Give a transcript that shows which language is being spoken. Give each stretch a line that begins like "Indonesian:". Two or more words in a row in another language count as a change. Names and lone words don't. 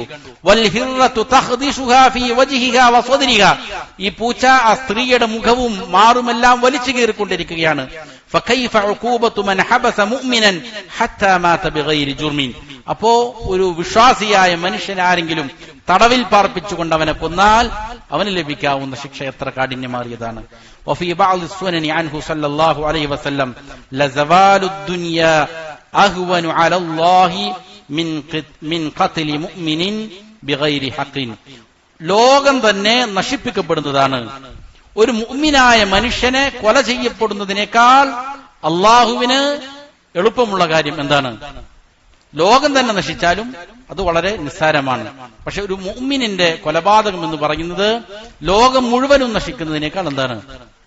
Arabic: والهرة تخدشها في وجهها وصدرها,
Malayalam: ഈ പൂച്ച ആ സ്ത്രീയുടെ മുഖവും മാറുമെല്ലാം വലിച്ചു കീറിക്കൊണ്ടിരിക്കുകയാണ്.
Arabic: فكيف عقوبة من حبس مؤمنا حتى مات بغير جرم,
Malayalam: അപ്പോ ഒരു വിശ്വാസിയായ മനുഷ്യൻ ആരെങ്കിലും തടവിൽ പാർപ്പിച്ചുകൊണ്ട് അവനെ കൊന്നാൽ അവന് ലഭിക്കാവുന്ന ശിക്ഷ എത്ര കാഠിന്യമേറിയതാണ്.
Arabic: وفي بعض السنن عنه صلى الله عليه وسلم لزوال الدنيا أهون على الله من قتل مؤمن بغير حق,
Malayalam: ലോകം തന്നെ നശിപ്പിക്കപ്പെടുന്നതാണ്. ഒരു മുഅ്മിനായ മനുഷ്യനെ കൊല ചെയ്യപ്പെടുന്നതിനേക്കാൾ അള്ളാഹുവിന് എളുപ്പമുള്ള കാര്യം എന്താണ്? ലോകം തന്നെ നശിച്ചാലും അത് വളരെ നിസ്സാരമാണ്. പക്ഷെ ഒരു മുഅ്മിനിന്റെ കൊലപാതകം എന്ന് പറയുന്നത് ലോകം മുഴുവനും നശിക്കുന്നതിനേക്കാൾ എന്താണ്?